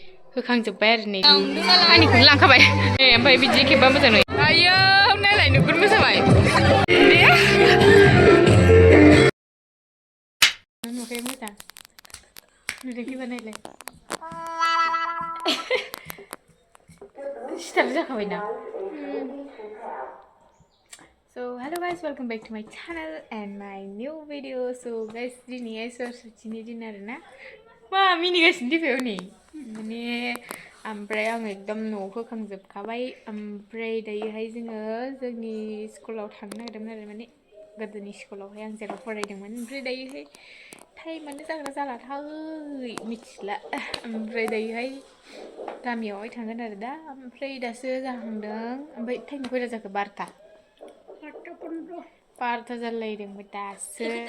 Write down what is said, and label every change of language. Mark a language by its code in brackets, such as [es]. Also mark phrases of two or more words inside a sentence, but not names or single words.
[brx] होखांजोब्बाय आरो नै आंनिखौनो लांखाबाय ओमफ्राय बिदि खेबबा मोजां नुयो आयो नायलाय नोगोद मोसाबाय नुखाय मोजां नुदों खेबा नायलाय सिथार जाखाबायना [en] So hello guys, welcome back to my channel and my new video. So guys, [brx] दिनै सरस्वतीनि दिन आरोना मा मिनिगासिनो दिफायाव नै माने ओमफ्राय आं एकदम न'आव होखांजोबखाबाय ओमफ्राय दायोहाय जोङो जोंनि स्कुलाव थांनो नागिरदोंमोन आरो माने गोदोनि स्कुलावहाय आं जेराव फरायदोंमोन ओमफ्राय दायोहाय टाइमानो जाग्रा जालाथाय मिथिला ओमफ्राय दायोहाय गामियावहाय थांगोन आरो दा ओमफ्राय दासो जाहांदों ओमफ्राय टाइमा खयथा जाखो 12ता 12ता जालायदोंमोन दासो